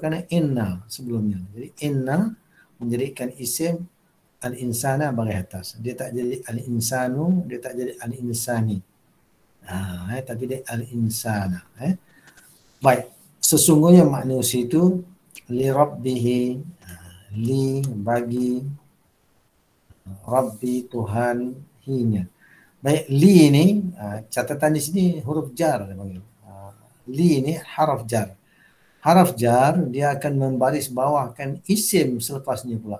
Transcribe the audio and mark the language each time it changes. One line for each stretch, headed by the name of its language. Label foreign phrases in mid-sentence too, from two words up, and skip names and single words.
Malay: Kerana inna sebelumnya. Jadi inna menjadikan isim al-insana baris atas. Dia tak jadi al-insanu, dia tak jadi al-insani. Tapi dia al-insana. Baik, sesungguhnya manusia itu
Arabic: لربه,
Malay: li bagi, rabbi Tuhan, hinya. Baik, li ni catatan di sini huruf jar dia panggil. Li ni haraf jar. Haraf jar dia akan membaris bawahkan isim selepasnya pula.